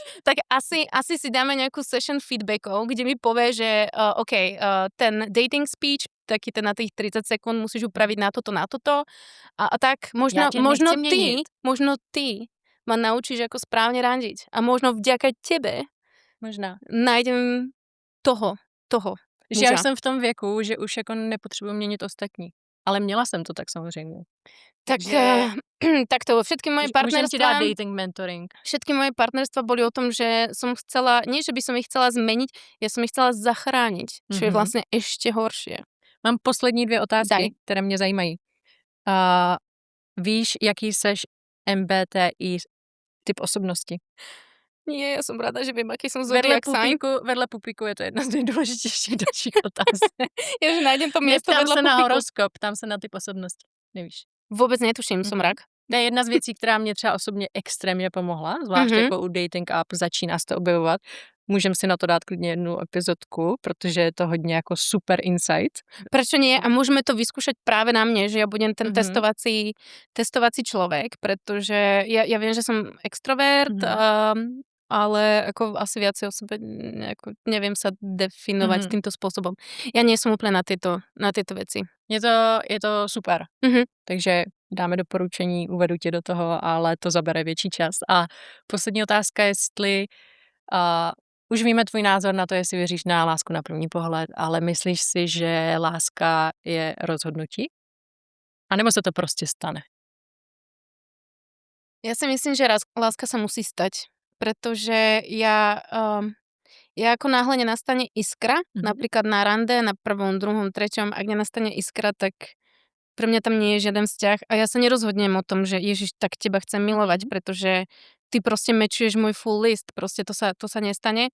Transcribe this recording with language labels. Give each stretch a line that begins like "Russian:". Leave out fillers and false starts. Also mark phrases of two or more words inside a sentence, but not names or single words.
Slovak: Tak asi si dáme nejakú session feedbackov, kde mi povie, že OK, ten
English: dating speech,
Slovak: taký ten na tých 30 sekúnd musíš upraviť na toto a tak možno ty ma naučíš, ako správne randiť. A možno vďaka tebe
Czech: Možná.
Slovak: nájdem toho.
Czech: Že já jsem v tom věku, že už jako nepotřebuji měnit ostatní. Ale měla jsem to tak samozřejmě.
Slovak: Tak, takto, všetky moje
Czech: Můžem ti dát
Slovak: partnerstvá,
English: dating mentoring.
Slovak: všetky moje partnerstva boli o tom, že som chcela, nie že by som ich chcela zmeniť, ja som ich chcela zachrániť, čo je vlastne ešte horšie.
Czech: Mám poslední 2 otázky,
Slovak: Daj.
Czech: které mě zajímají. Víš, jaký seš MBTI typ osobnosti?
Slovak: Nie, ja som rada, že viem, aký som
English: zodiac sign.
Czech: Vedle pupíku je to jedna z nejdůležitějších dalších otázek.
Slovak: Ja, že nájdem to miesto
Czech: Tam
Slovak: vedľa
Czech: se na
Slovak: pupiku.
Czech: horoskop, tam se na typ osobnosti. Nevíš.
Slovak: Vôbec netuším, som rak.
Czech: To je jedna z věcí, která mě třeba osobně extrémně pomohla, zvlášť jako u
English: dating app
Czech: začíná se to objevovat. Můžem si na to dát klidně jednu epizodku, protože je to hodně jako
English: super insight.
Slovak: Prečo nie? A môžeme to vyskúšať práve na mne, že ja budem ten testovací človek, pretože ja viem, že som extrovert, ale ako asi viacej o sebe neviem sa definovať týmto spôsobom. Ja nie som úplne na tieto veci. Je to super.
Czech: Takže dáme doporučení, uvedu tě do toho, ale to zabere větší čas. A poslední otázka, jestli už víme tvůj názor na to, jestli věříš na lásku na první pohled, ale myslíš si, že láska je rozhodnutí? A nebo se to prostě stane?
Slovak: Ja si myslím, že láska sa musí stať, pretože ja ako náhle nenastane iskra, napríklad na rande, na prvom, druhom, treťom, ak nenastane iskra, tak pre mňa tam nie je žiaden vzťah a ja sa nerozhodnem o tom, že Ježiš, tak teba chcem milovať, pretože ty proste mečuješ môj
English: full list,
Slovak: proste to sa nestane.